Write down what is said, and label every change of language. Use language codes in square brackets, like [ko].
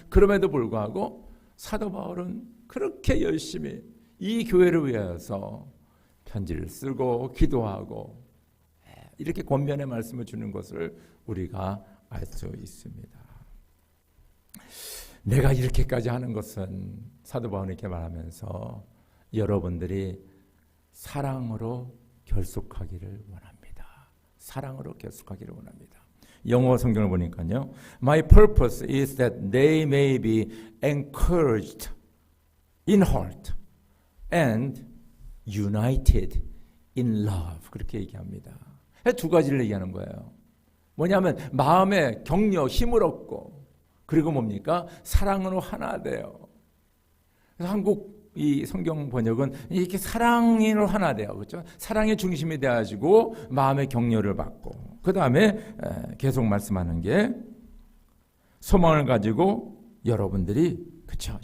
[ko] 그럼에도 불구하고 사도 바울은 그렇게 열심히 이 교회를 위해서 편지를 쓰고 기도하고 이렇게 권면의 말씀을 주는 것을 우리가 알 수 있습니다. 내가 이렇게까지 하는 것은, 사도 바울이 이렇게 말하면서 여러분들이 사랑으로 결속하기를 원합니다. 사랑으로 결속하기를 원합니다. 영어 성경을 보니까요. [en] My purpose is that they may be encouraged in heart and united in love. [ko] 그렇게 얘기합니다. 두 가지를 얘기하는 거예요. 뭐냐면 마음의 격려, 힘을 얻고, 그리고 뭡니까? 사랑으로 하나 돼요. 그래서 한국 이 성경 번역은 이렇게 사랑으로 하나 돼요. 그렇죠? 사랑의 중심이 되어가지고 마음의 격려를 받고, 그 다음에 계속 말씀하는 게 소망을 가지고 여러분들이 그렇죠?